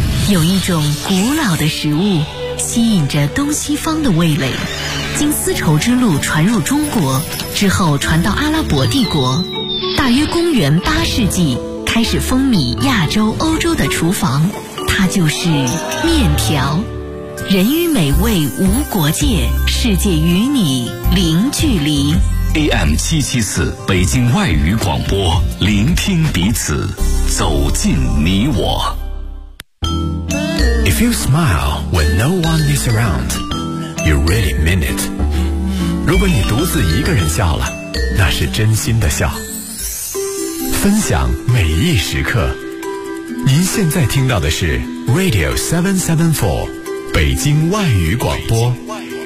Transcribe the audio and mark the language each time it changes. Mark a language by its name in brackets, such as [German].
[Chinese] 有一种古老的食物吸引着东西方的味蕾，经丝绸之路传入中国之后传到阿拉伯帝国，大约公元八世纪开始风靡亚洲欧洲的厨房，它就是面条。人与美味无国界，世界与你零距离。 AM774 北京外语广播，聆听彼此，走进你我。 [English] If you smile when no one is around, you really mean it. [Chinese] 如果你独自一个人笑了，那是真心的笑。分享每一时刻。您现在听到的是 Radio 774，北京外语广播。